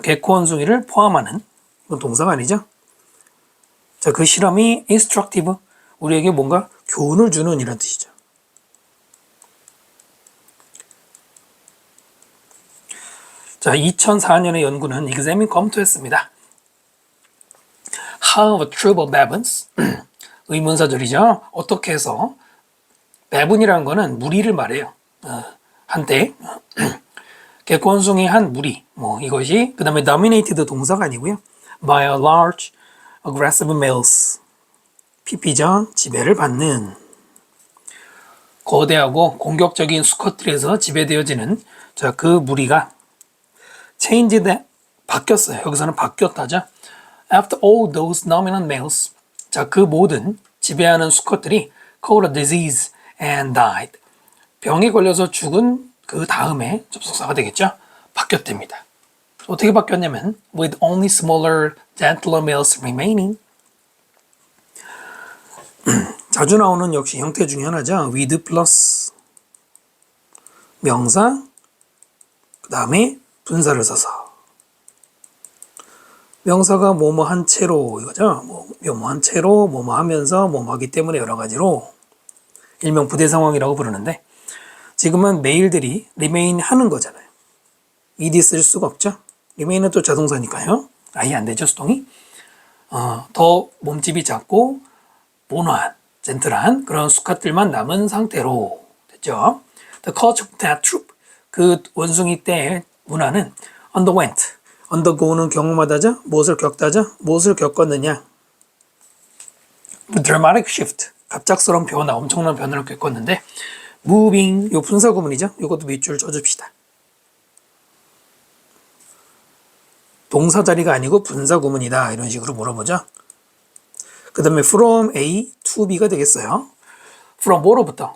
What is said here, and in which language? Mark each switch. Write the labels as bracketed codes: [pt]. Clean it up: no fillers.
[ko] 개코 원숭이를 포함하는 이건 동사가 아니죠. 자, 그 실험이 instructive, 우리에게 뭔가 교훈을 주는 이런 뜻이죠. 자, 2004년의 연구는 exam이 검토했습니다. [en] How a troop of baboons, [ko] 의문사절이죠. 어떻게 해서 baboon이라는 거는 무리를 말해요. 한때 개코 원숭이 한 무리, 뭐 이것이 그 다음에 dominated 동사가 아니고요. [en] by a large aggressive males, [ko] PP죠. 지배를 받는 거대하고 공격적인 수컷들에서 지배되어지는 자, 그 무리가 changed 바뀌었어요. 여기서는 바뀌었다죠. [en] After all those dominant males, [ko] 자, 그 모든 지배하는 수컷들이 [en] caught a disease and died. [ko] 병에 걸려서 죽은 그 다음에 접속사가 되겠죠. 바뀌었답니다. 어떻게 바뀌었냐면 [en] with only smaller, gentler males remaining. [ko] 자주 나오는 역시 형태 중에 하나죠. with 플러스 명사, 그 다음에 분사를 써서 명사가 뭐뭐 한 채로 이거죠. 뭐뭐 한 채로 뭐뭐 하면서 뭐뭐 하기 때문에 여러 가지로 일명 부대 상황이라고 부르는데 지금은 메일들이 remain 하는 거잖아요. ed 쓸 수가 없죠. remain은 또 자동사니까요. 아예 안 되죠, 수동이. 더 몸집이 작고 온화한, 젠틀한 그런 수컷들만 남은 상태로 됐죠. [en] The culture of that troop, [ko] 그 원숭이 때의 문화는 [en] underwent, undergo는 경험하다죠. [ko] 무엇을 겪다죠. 무엇을 겪었느냐. [en] dramatic shift, [ko] 갑작스러운 변화, 엄청난 변화를 겪었는데 moving, 요 분사 구문이죠. 이것도 밑줄 쳐줍시다. 동사 자리가 아니고 분사 구문이다. 이런 식으로 물어보죠. 그 다음에 from A to B가 되겠어요. from 뭐로부터?